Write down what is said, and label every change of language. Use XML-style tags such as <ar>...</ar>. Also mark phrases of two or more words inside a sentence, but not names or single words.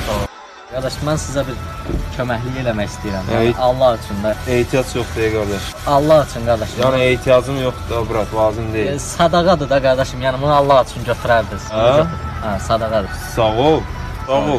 <az>Sağ ol. Qardaş, mən sizə bir köməklik eləmək istəyirəm.</az> <tr>Evet.</tr> <az>Allah üçün də.</az> <tr>Ehtiyac yok diye kardeş.</tr> <az>Allah üçün qardaş.</az> <tr>Yani ehtiyacım yok da bırak lazım değil.</tr> <az>Sadaqadır da qardaşım, yəni bunu Allah üçün götürərdiniz. Ha? Ha, sadaqadır. Sağ ol. Sağ ol.</az>